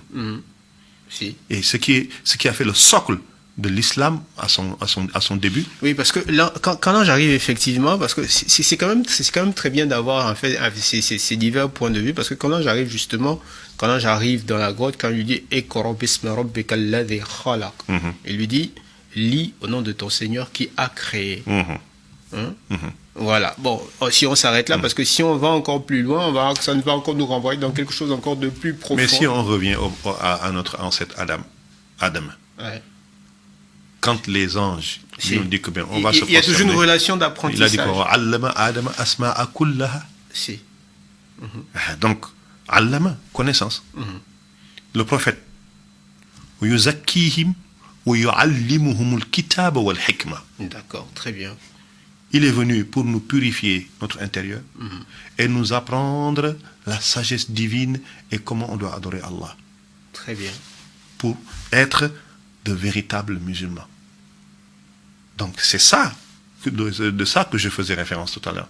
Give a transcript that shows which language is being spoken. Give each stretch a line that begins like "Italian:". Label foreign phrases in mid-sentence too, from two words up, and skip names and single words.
French: Si. Et ce qui a fait le socle de l'islam à son début. Oui, parce que là, quand là j'arrive effectivement, parce que c'est quand même très bien d'avoir en fait ces divers points de vue, parce que quand là j'arrive justement, quand là j'arrive dans la grotte, quand il lui dit
Arabic: اقرأ باسم ربك الذي خلق,
French: il lui dit lis au nom de ton Seigneur qui a créé. Voilà. Bon, si on s'arrête là, parce que si on va encore plus loin, ça va encore nous renvoyer dans quelque chose encore de plus profond. Mais si on revient à notre ancêtre Adam. Ouais. Quand les anges nous disent que bien, on va se prosterner. Il y a toujours une relation d'apprentissage. Il a dit quoi?
Arabic: علم آدم الأسماء كلها.
French: Si. Donc, allama, connaissance. Le prophète,
Arabic: يزكيهم ويعلمهم الكتاب والحكمة.
French: D'accord, très bien. Il est venu pour nous purifier notre intérieur et nous apprendre la sagesse divine et comment on doit adorer Allah. Très bien. Pour être de véritables musulmans. Donc c'est ça, de ça que je faisais référence tout à l'heure.